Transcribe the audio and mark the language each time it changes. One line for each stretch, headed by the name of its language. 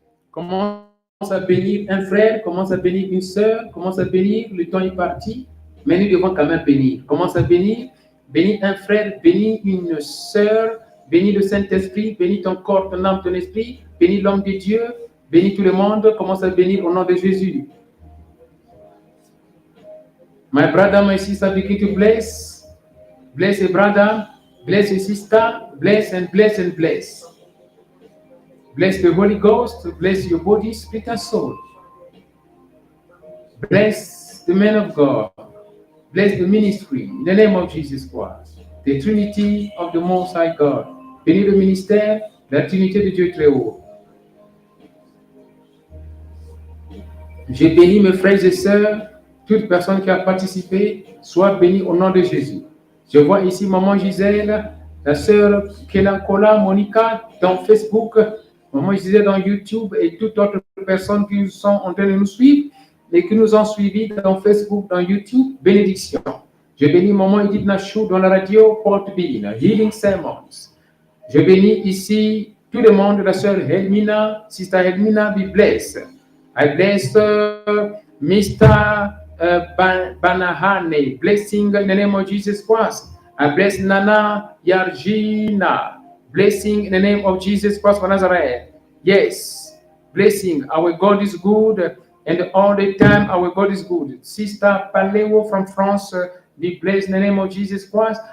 French: Commence à bénir un frère, commence à bénir une sœur, commence à bénir, le temps est parti, mais nous devons quand même bénir. Commence à bénir, bénis un frère, bénis une sœur, bénis le Saint-Esprit, bénis ton corps, ton âme, ton esprit, bénis l'homme de Dieu, bénis tout le monde, commence à bénir au nom de Jésus.
English: My brother, my sister, begin to bless. Bless your brother, bless your sister, bless and bless and bless. Bless the Holy Ghost, bless your body, spirit, and soul. Bless the man of God. Bless the ministry in the name of Jesus Christ. The Trinity of the Most High God.
French: Bénis le ministère, la Trinité de Dieu très haut. Je bénis mes frères et sœurs, toute personne qui a participé, soit bénie au nom de Jésus. Je vois ici Maman Gisèle, la sœur Kelankola, Monica, dans Facebook. Maman Gisèle dans YouTube et toutes autres personnes qui sont en train de nous suivre et qui nous ont suivis dans Facebook, dans YouTube, bénédiction. Je bénis Maman Edith Nachou dans la radio Porte-Ville, Healing Sermons. Je bénis ici tout le monde, la sœur Helmina,
English: Sister Helmina, be blessed. I bless Mr. Banahane, blessing in the name of Jesus Christ. I bless Nana Yarjina. Blessing in the name of Jesus Christ of Nazareth. Yes, blessing. Our God is good. and all the time our God is good. Sister Paleo from France, be blessed in the name of Jesus Christ.